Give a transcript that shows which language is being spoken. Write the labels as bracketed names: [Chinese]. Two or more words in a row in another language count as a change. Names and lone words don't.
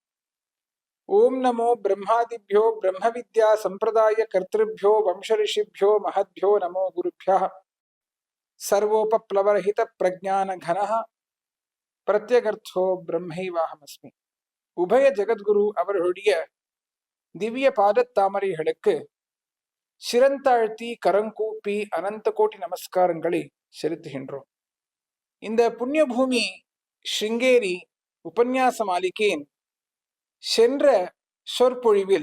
[Sanskrit] ओं नमो ब्रह्मादिभ्यो ब्रह्म विद्या संप्रदाय कर्तृभ्यो वंश ऋषिभ्यो महद्भ्यो नमो गुरुभ्यः। सर्वोपप्लवरहित प्रज्ञान घनः प्रत्यगर्थो ब्रह्मैवाहमस्मि। उभय जगद्गुरु [Tamil] அவர்களுடைய திவ்ய பாதத்தாமரைகளுக்கு சிரந்தாழ்த்தி கரங்கூப்பி அனந்த கோட்டி நமஸ்காரங்களை செலுத்துகின்றோம். இந்த புண்ணிய பூமி ஸ்ருங்கேரி உபன்யாச மாலிகையின் சென்ற சொற்பொழிவில்